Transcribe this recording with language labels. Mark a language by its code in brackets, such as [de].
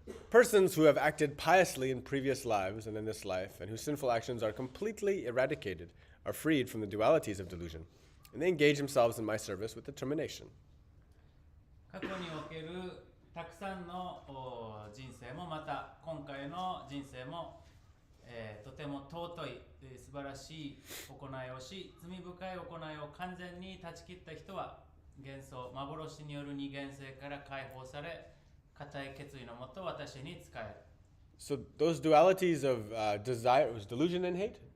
[en] Persons who have acted piously in previous lives and in this life, and whose sinful actions are completely eradicated, are freed from the dualities of delusion, and they engage themselves in my service with determination. [ja] 過去におけるたくさんの人生もまた今回の人生も、とても尊い、素晴らしい行いをし、罪深い行いを完全に断ち切った人は幻想、幻による二元性から解放され、固い決意のもと私に仕える。 [en] So those dualities of desire, was delusion and hate?